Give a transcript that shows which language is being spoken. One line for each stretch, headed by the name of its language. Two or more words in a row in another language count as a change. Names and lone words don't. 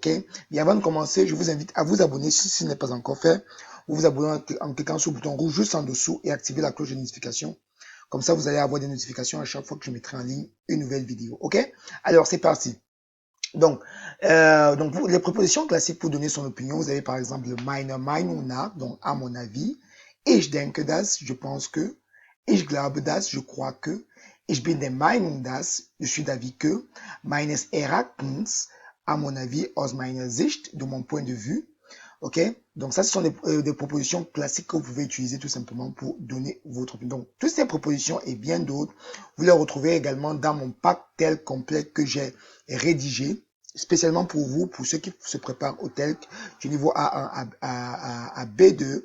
French: Et avant de commencer, je vous invite à vous abonner si ce n'est pas encore fait. Vous vous abonnez en cliquant sur le bouton rouge juste en dessous et activer la cloche de notification. Comme ça, vous allez avoir des notifications à chaque fois que je mettrai en ligne une nouvelle vidéo. Ok? Alors, c'est parti. Donc, les propositions classiques pour donner son opinion, vous avez par exemple le
German: meine Meinung nach,
French: donc à mon avis,
German: ich denke das,
French: je pense que,
German: ich glaube das,
French: je crois que,
German: ich bin der Meinung das,
French: je suis d'avis que,
German: meines Erachtens,
French: à mon avis,
German: aus meiner Sicht,
French: de mon point de vue. Ok, donc ça, ce sont des propositions classiques que vous pouvez utiliser tout simplement pour donner votre opinion. Donc, toutes ces propositions et bien d'autres, vous les retrouvez également dans mon pack tel complet que j'ai rédigé, spécialement pour vous, pour ceux qui se préparent au TELC du niveau A1 à B2.